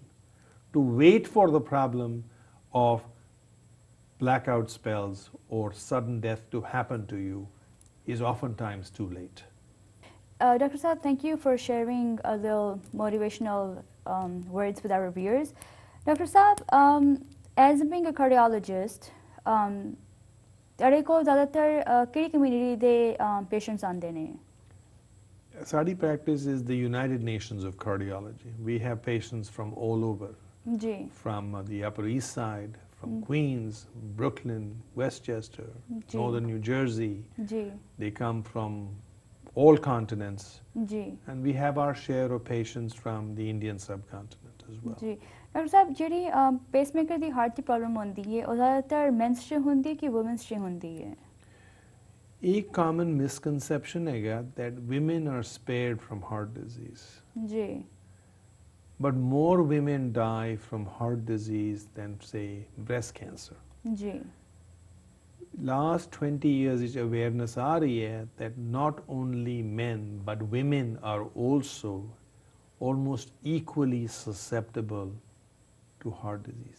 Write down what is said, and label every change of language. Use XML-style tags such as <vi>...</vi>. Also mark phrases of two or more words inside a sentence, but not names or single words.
<en>To wait for the problem of blackout spells or sudden death to happen to you is oftentimes too late. Dr. Saab, thank you for sharing a little motivational words with our viewers. Dr. Saab, as being a cardiologist,</en> <pa>ਤੁਹਾਡੇ ਕੋਲ ਜ਼ਿਆਦਾਤਰ ਕਿਹੜੀ community ਦੇ patients ਆਉਂਦੇ ਨੇ?</pa> <en>Saadi practice is the United Nations of Cardiology. We have patients from all over, from the Upper East Side, from Queens, Brooklyn, Westchester, Northern New Jersey. They come from all continents. And we have our share of patients from the Indian subcontinent as well. Dr. Saab,</en> <pa>ਜਿਹੜੀ pacemaker ਦੀ heart ਦੀ problem ਹੁੰਦੀ ਹੈ, ਉਹ ਜ਼ਿਆਦਾਤਰ men's 'ਚ ਹੁੰਦੀ ਹੈ ਕਿ women's 'ਚ ਹੁੰਦੀ ਹੈ?</pa> <en>A common misconception है that women are spared from heart disease. But more women die from heart disease than, say, breast cancer. Last 20 years is awareness</en> <hi>आ रही है</hi> <en>that not only men but women are also almost equally susceptible to heart disease.</en>